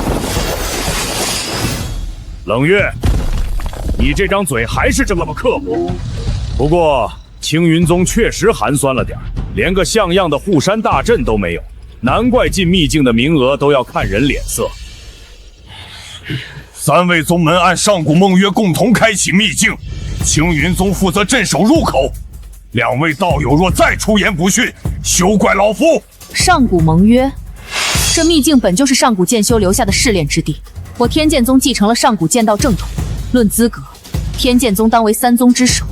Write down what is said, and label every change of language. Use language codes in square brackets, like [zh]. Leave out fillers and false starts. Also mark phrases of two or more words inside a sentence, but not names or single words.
[zh] 冷月，你这张嘴还是这么刻薄。不过青云宗确实寒酸了点，连个像样的护山大阵都没有，难怪进秘境的名額都要看人脸色。3位宗门按上古盟约共同開啟秘境，青雲宗負責鎮守入口。2位道友若再出言不遜，休怪老夫。上古盟約，這秘境本就是上古劍修留下的試煉之地。我天劍宗繼承了上古劍道正統，論資格，天劍宗當為3宗之首。